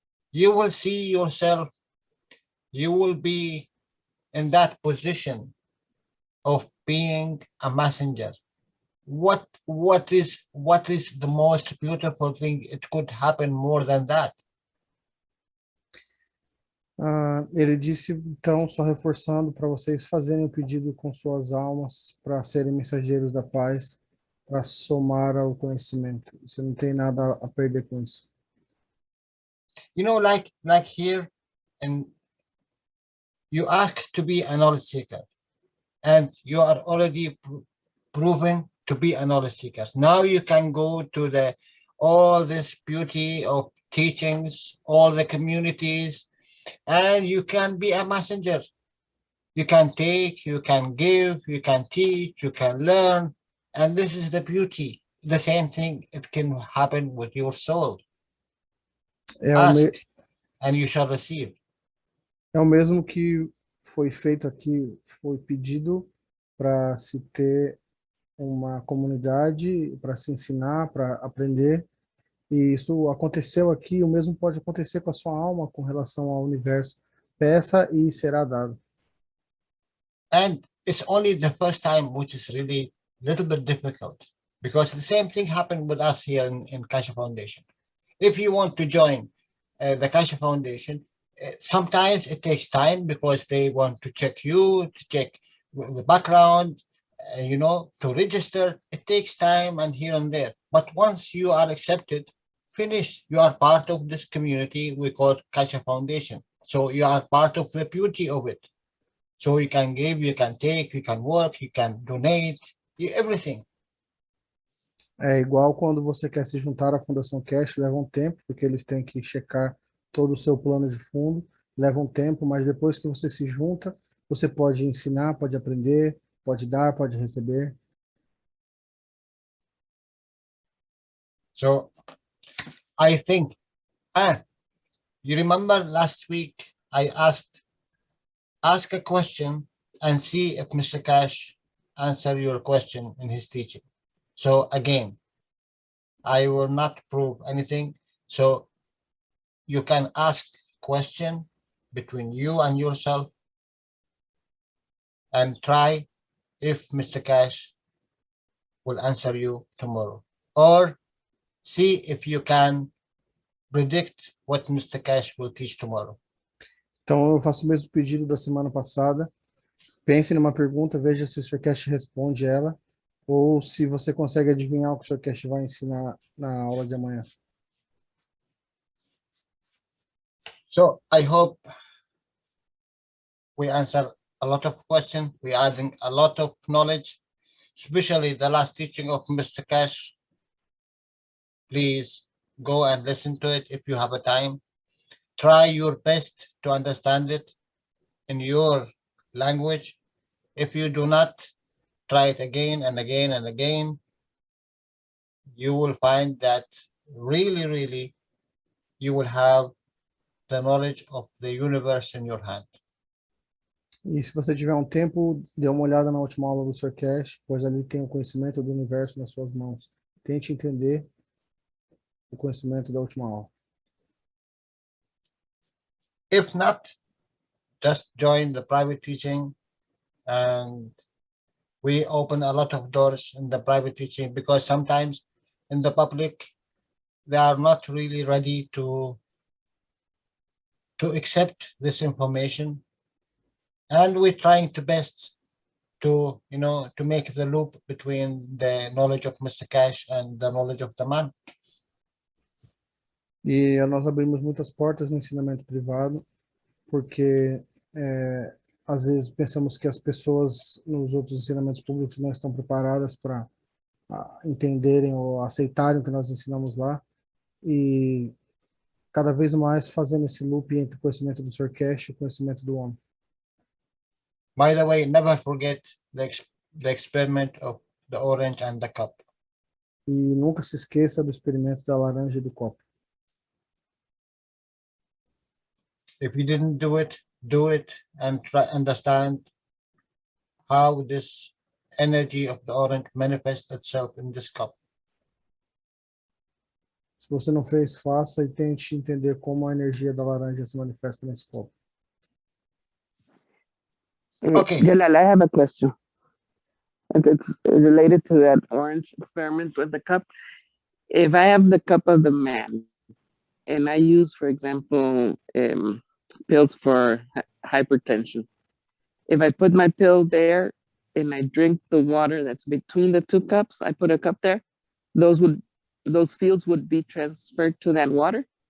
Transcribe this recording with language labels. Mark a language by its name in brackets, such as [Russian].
[English] You will see yourself, you will be in that position of being a messenger. What is the most beautiful thing? It could happen more than that. [Portuguese] ele disse, então, só reforçando para vocês fazerem o pedido com suas almas para serem mensageiros da paz, para somar ao conhecimento. Você não tem nada a perder com isso. [English] You know, like here, and you ask to be a knowledge seeker, and you are already proven to be a knowledge seeker. Now you can go to all this beauty of teachings, all the communities, and you can be a messenger. You can take, you can give, you can teach, you can learn, and this is the beauty. The same thing, it can happen with your soul. Ask, and you shall receive. [Portuguese] É o mesmo que foi feito aqui, foi pedido para se ter uma comunidade, para se ensinar, para aprender. E isso aconteceu aqui, o mesmo pode acontecer com a sua alma com relação ao universo. Peça e será dado. [English] And it's only the first time which is really a little bit difficult, because the same thing happened with us here in Kasha Foundation. If you want to join the Kasha Foundation, sometimes it takes time because they want to check you, to check the background, to register. It takes time and here and there. But once you are accepted, finished. You are part of this community we call Kasha Foundation. So you are part of the beauty of it. So you can give, you can take, you can work, you can donate, everything. [Portuguese] É igual quando você quer se juntar à Fundação Cash, leva um tempo, porque eles têm que checar todo o seu plano de fundo, leva um tempo, mas depois que você se junta, você pode ensinar, pode aprender, pode dar, pode receber. [English] So I think, you remember last week I ask a question and see if Mr. Cash answer your question in his teaching. So again, I will not prove anything. So you can ask question between you and yourself and try if Mr. Cash will answer you tomorrow. Or see if you can predict what Mr. Cash will teach tomorrow. [Portuguese] Então, eu faço o mesmo pedido da semana passada. Pense numa pergunta, veja se o Sr. Cash responde ela, ou se você consegue adivinhar o que o Sr. Cash vai ensinar na aula de amanhã. [English] So I hope we answer a lot of questions. We're adding a lot of knowledge, especially the last teaching of Mr. Cash. Please go and listen to it if you have a time. Try your best to understand it in your language. If you do not, try it again and again and again. You will find that really, you will have the knowledge of the universe in your hand. [Portuguese] E se você tiver um tempo, dê uma olhada na última aula do Sr. Cash, pois ali tem o conhecimento do universo nas suas mãos. Tente entender o conhecimento da última aula. [English] If not, just join the private teaching, and we open a lot of doors in the private teaching, because sometimes in the public, they are not really ready to accept this information. And we're trying to best to, to make the loop between the knowledge of Mr. Cash and the knowledge of the man. [Portuguese] E nós abrimos muitas portas no ensinamento privado, porque às vezes pensamos que as pessoas nos outros ensinamentos públicos não estão preparadas para entenderem ou aceitarem o que nós ensinamos lá, e cada vez mais fazendo esse loop entre o conhecimento do Sr. Cash e o conhecimento do homem. [English] By the way, never forget the experiment of the orange and the cup. [Portuguese] E nunca se esqueça do experimento da laranja e do copo. [English] If you didn't do it and try understand how this energy of the orange manifests itself in this cup. [Portuguese] Se você não fez, faça e tente entender como a energia da laranja se manifesta nesse copo. [English] Okay. Jalal, I have a question. And it's related to that orange experiment with the cup. If I have the cup of the man, and I use, for example, pills for hypertension, if I put my pill there and I drink the water that's between the two cups, I put a cup there, those fields would be transferred to that water?